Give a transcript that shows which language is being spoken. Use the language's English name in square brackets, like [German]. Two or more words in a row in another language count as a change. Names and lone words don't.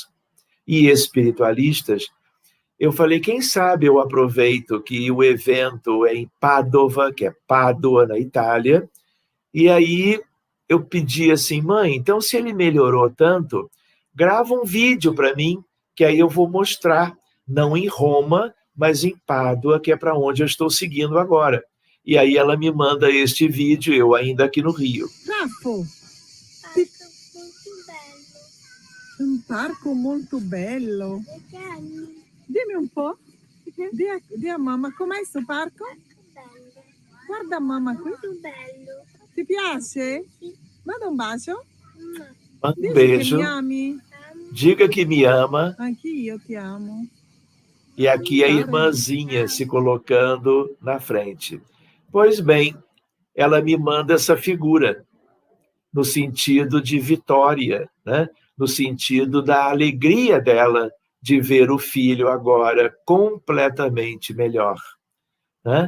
[Portuguese] e espiritualistas, eu falei, quem sabe eu aproveito que o evento é em Padova, que é Pádua, na Itália, e aí eu pedi assim, mãe, então se ele melhorou tanto, grava um vídeo para mim, que aí eu vou mostrar, não em Roma, mas em Pádua, que é para onde eu estou seguindo agora. E aí ela me manda este vídeo, eu ainda aqui no Rio. [Italian] Raffo, un parco molto bello. Dimmi un po'. Di a mamma, com'è questo parco? Bello. Guarda a mamma qui. Molto bello. Ti piace? Sì. Manda un bacio. [Portuguese] Manda um [Italian] Dici [Portuguese] beijo. [Italian] che mi ami. [Portuguese] Diga que me ama. [Italian] Anch'io ti amo. [Portuguese] E aqui a irmãzinha se colocando na frente. Pois bem, ela me manda essa figura, no sentido de vitória, né? No sentido da alegria dela de ver o filho agora completamente melhor, né?